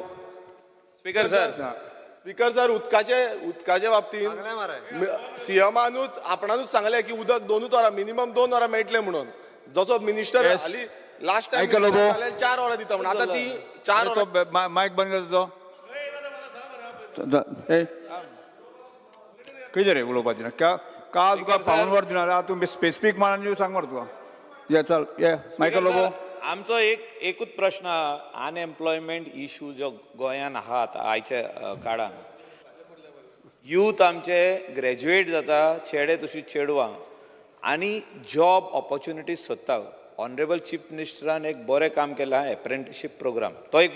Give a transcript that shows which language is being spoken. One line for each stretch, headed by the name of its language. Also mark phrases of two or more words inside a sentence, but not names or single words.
English: Speaker sir
Konkani: उदकाचे बाबतींत सीएमानूच आपणानूच सांगले की उदक 2 वरां मिनिमम 2 वरां मेळटले म्हणून जसो मिनिस्टर हाली
English: last time
Konkani: 4 वरां दिता म्हणून आतां ती 4 वरां मायक बंद करचो खंय रे उलोवपाचें काल तुका पावन वर दिना आतां तूं स्पेसिफीक मानान सांग मरे तुका ये चल ये मायकल ओबो आमचो एकूच प्रश्न
English: unemployment issue
Konkani: जो गोंयान आहा आयच्या काळान यूथ आमचे ग्रॅज्युएट जाता चेडे तशीं चेडवां आनी
English: job opportunities
Konkani: सोदता
English: honourable chief
Konkani: मिनिस्टरान एक बरें काम केलां आहा
English: apprenticeship programme
Konkani: तो एक